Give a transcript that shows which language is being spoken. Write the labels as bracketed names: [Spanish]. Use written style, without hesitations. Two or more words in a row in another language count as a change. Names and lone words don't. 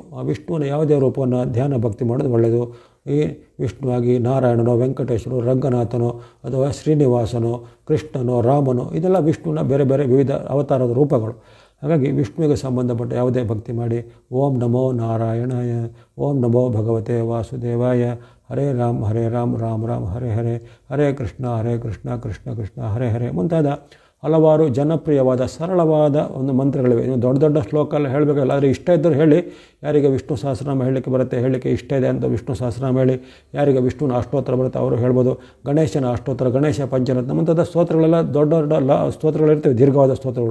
[Kannada] ಆ ವಿಷ್ಣುವಿನ ಯಾವುದೇ ರೂಪವನ್ನು ಧ್ಯಾನ ಭಕ್ತಿ ಮಾಡೋದು ಒಳ್ಳೆಯದು. ಈ ವಿಷ್ಣುವಾಗಿ ನಾರಾಯಣನೋ, ವೆಂಕಟೇಶ್ವರೋ, ರಂಗನಾಥನೋ, ಅಥವಾ ಶ್ರೀನಿವಾಸನೋ, ಕೃಷ್ಣನೋ, ರಾಮನೋ, ಇದೆಲ್ಲ ವಿಷ್ಣುವಿನ ಬೇರೆ ಬೇರೆ ವಿವಿಧ ಅವತಾರದ ರೂಪಗಳು. ಹಾಗಾಗಿ ವಿಷ್ಣುವಿಗೆ ಸಂಬಂಧಪಟ್ಟ ಯಾವುದೇ ಭಕ್ತಿ ಮಾಡಿ. [Sanskrit] ಓಂ ನಮೋ ನಾರಾಯಣಾಯ, ಓಂ ನಮೋ ಭಗವತೆ ವಾಸುದೇವಾಯ, ಹರೇ ರಾಮ್ ರಾಮ್ ರಾಮ್ ಹರೇ ಹರೇ, ಹರೇ ಕೃಷ್ಣ ಕೃಷ್ಣ ಕೃಷ್ಣ ಹರೇ ಹರೇ [Kannada] ಮುಂತಾದ ಹಲವಾರು ಜನಪ್ರಿಯವಾದ ಸರಳವಾದ ಒಂದು ಮಂತ್ರಗಳಿವೆ. ನೀವು ದೊಡ್ಡ ದೊಡ್ಡ ಶ್ಲೋಕ ಎಲ್ಲ ಹೇಳಬೇಕಲ್ಲ, ಆದರೆ ಇಷ್ಟ ಇದ್ದರೂ ಹೇಳಿ. ಯಾರಿಗೆ ವಿಷ್ಣು ಸಹಸ್ರನಾಮ ಹೇಳಲಿಕ್ಕೆ ಬರುತ್ತೆ, ಹೇಳಲಿಕ್ಕೆ ಇಷ್ಟ ಇದೆ ಅಂತ ವಿಷ್ಣು ಸಹಸ್ರನಾಮ ಹೇಳಿ. ಯಾರಿಗೆ ವಿಷ್ಣುವಿನ ಅಷ್ಟೋತ್ತರ ಬರುತ್ತೆ ಅವರು ಹೇಳ್ಬೋದು. ಗಣೇಶನ ಅಷ್ಟೋತ್ತರ, ಗಣೇಶ ಪಂಚರತ್ನ ಮುಂತಾದ ಸ್ತೋತ್ರಗಳೆಲ್ಲ ದೊಡ್ಡ ದೊಡ್ಡ ಸ್ತೋತ್ರಗಳಿರ್ತವೆ, ದೀರ್ಘವಾದ ಸ್ತೋತ್ರಗಳು.